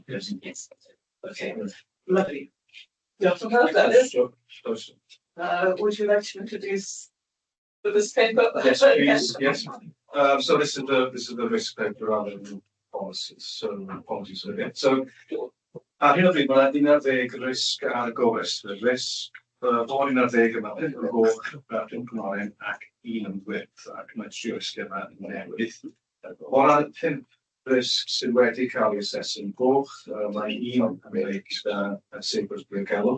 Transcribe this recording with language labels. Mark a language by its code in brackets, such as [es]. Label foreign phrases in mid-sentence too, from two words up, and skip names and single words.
[en] Yes. Okay. Lovely. Yeah, so that is. Would you like to introduce this paper? Yes, please. Yes. So this is the risk paper rather than policies. So apologies for that. [cy] So ar hyn o bryd mae'n un ar ddeg risg ar y gofrestr. Risg bod un ar ddeg yma yn goch yn Cymraeg ac un yn gwyrth ac mae tri risg yma yn newydd. O ran 5 risg sydd wedi cael ei asesu'n goch, mae un yn ymwneud â sefyll diogelwch.